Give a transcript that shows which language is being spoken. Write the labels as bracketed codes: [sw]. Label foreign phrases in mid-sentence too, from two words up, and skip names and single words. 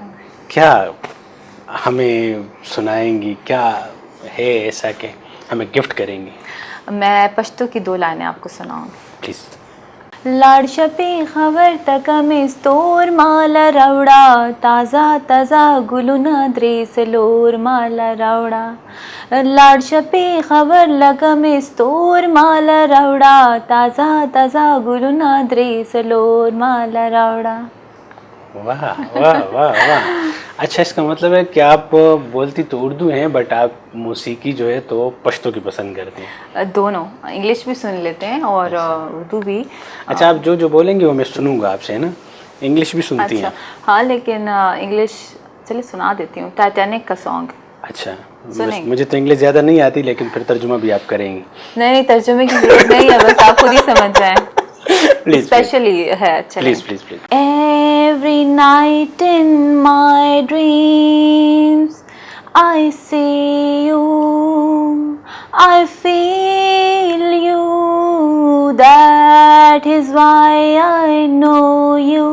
[ur] کیا ہمیں سنائیں گی؟ کیا ہے ایسا کہ ہمیں گفٹ کریں گی؟ میں پشتو کی 2 لائنیں آپ کو سناؤں گی. پلیز. [ps] لاڑ شپی خبر تکم استور مالا روڑا تازہ تازہ گلونا دریس لور مالا روڑا. لاڑ شپی خبر لگم استور مالا روڑا تازہ تازہ گلونا دریس لور مالا روڑا. [ur] واہ واہ واہ واہ. اچھا اس کا مطلب ہے کہ آپ بولتی تو اردو ہیں بٹ آپ موسیقی جو ہے تو پشتو کی پسند کرتے ہیں؟ دونوں انگلش بھی سن لیتے ہیں اور اردو بھی. اچھا آپ جو بولیں گے وہ میں سنوں گا آپ سے، ہے نا؟ انگلش بھی سنتی ہیں؟ ہاں لیکن انگلش چلیے سنا دیتی ہوں. ٹائٹینک کا سانگ. اچھا مجھے تو انگلش زیادہ نہیں آتی لیکن پھر ترجمہ بھی آپ کریں گی؟ نہیں ترجمے کی ضرورت نہیں ہے، بس آپ خود ہی سمجھ جائیں. اسپیشلی ہے. پلیز پلیز پلیز. [en] Every night in my dreams I see you, I feel you, that is why I know you.